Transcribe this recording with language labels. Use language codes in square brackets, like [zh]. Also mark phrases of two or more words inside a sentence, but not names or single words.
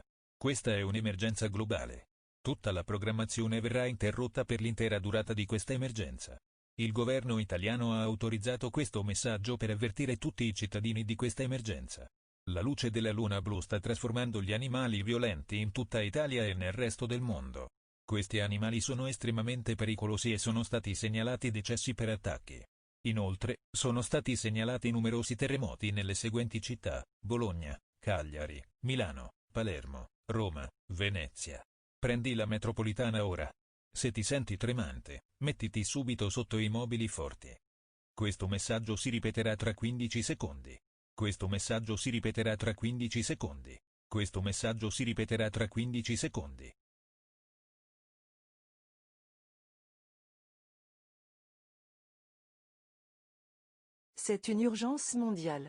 [it] Questa è un'emergenza globale. Tutta la programmazione verrà interrotta per l'intera durata di questa emergenza. Il governo italiano ha autorizzato questo messaggio per avvertire tutti i cittadini di questa emergenza. La luce della luna blu sta trasformando gli animali violenti in tutta Italia e nel resto del mondo. Questi animali sono estremamente pericolosi e sono stati segnalati decessi per attacchi. Inoltre, sono stati segnalati numerosi terremoti nelle seguenti città: Bologna, Cagliari, Milano, Palermo, Roma, Venezia. Prendi la metropolitana ora. Se ti senti tremante, mettiti subito sotto i mobili forti. Questo messaggio si ripeterà tra 15 secondi. Questo messaggio si ripeterà tra 15 secondi. Questo messaggio si ripeterà tra 15 secondi. [fr] C'est une urgence mondiale.